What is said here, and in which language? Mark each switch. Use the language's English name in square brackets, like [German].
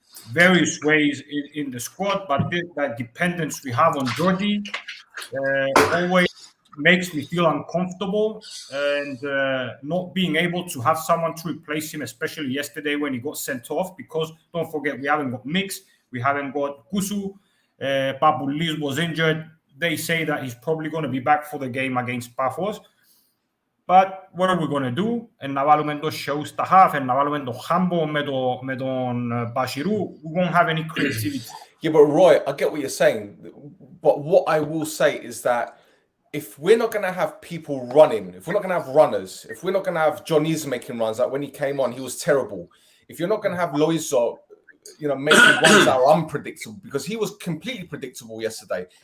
[English] various ways in the squad, but that dependence we have on Jordi always makes me feel uncomfortable, and not being able to have someone to replace him, especially yesterday when he got sent off, because don't forget, we haven't got Mix, we haven't got Kusu, Papulis was injured. They say that he's probably going to be back for the game against Paphos. But what are we going to do? [Greek] And να βάλουμε το show στα half, and να βάλουμε το Hambo με τον Bashiru. [English] We won't have any creativity. Yeah, but Roy, I get what you're saying. But what I will say is that if we're not going to have people running, if we're not going to have runners, if we're not going to have Johnny's making runs, like when he came on, he was terrible. If you're not going to have Loizo, making runs that are unpredictable, because he was completely predictable yesterday.